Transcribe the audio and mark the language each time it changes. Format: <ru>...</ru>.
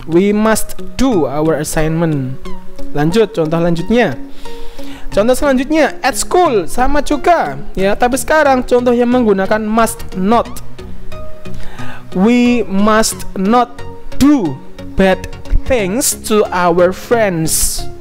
<en>We must do our assignment.</en> <id>Lanjut, contoh lanjutnya. Contoh selanjutnya,</id> <en>at school</en> <id>sama juga ya, tapi sekarang contoh yang menggunakan</id> <en>must not. We must not do bad things to our friends.</en>